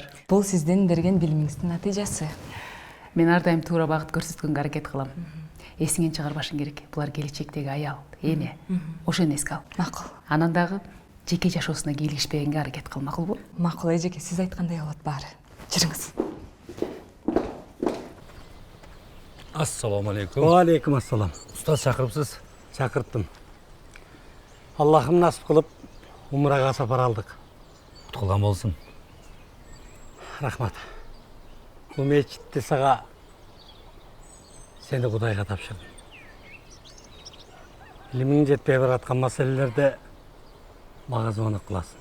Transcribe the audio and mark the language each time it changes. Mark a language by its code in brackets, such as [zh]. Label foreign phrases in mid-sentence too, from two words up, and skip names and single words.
[ky] Бул сиздин берген билимиңиздин натыйжасы. Мен ар дайым туура багыт көрсөткөнгө аракет кылам. Эсиңен чыгарбашың керек. Булар келечектеги аял, эне. Ошону эске ал. Макул. Анан дагы жеке жашоосуна кийлигишпегенге аракет кыл, макулбу? Макул эжеке, сиз айткандай болот баары. Жүрүңүз. [ar] السلام عليكم. عليكم السلام. [kk] Устаз шақырыпсыз? Шақырттым. Аллахым насып қылып, умраға сапар алдық. Құтқылған болсын. Рахмат. Бұл мечітті саға сені Құдайға тапшырдым. Илимің жетпей баратқан мәселелерде мага звонок қыласың.